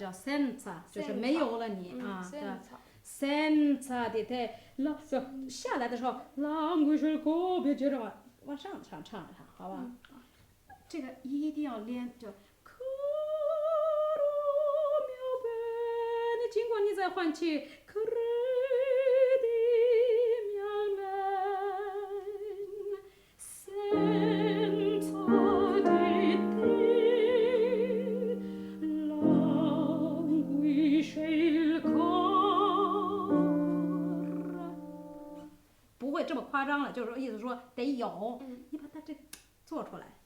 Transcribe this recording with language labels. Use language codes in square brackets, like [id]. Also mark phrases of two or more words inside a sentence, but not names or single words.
[zh] senza 就是没有了你啊，对吧 senza [it] ？senza di te， [zh] 下来的时候，language 个别接着往上唱一唱，好吧？这个一定要连，就 [it] caro mio bene， [zh] 尽管你在换气 [it] credimi almen senza di te languisce il cor， [zh] 不会这么夸张了，就是说意思说得有，你把它这做出来。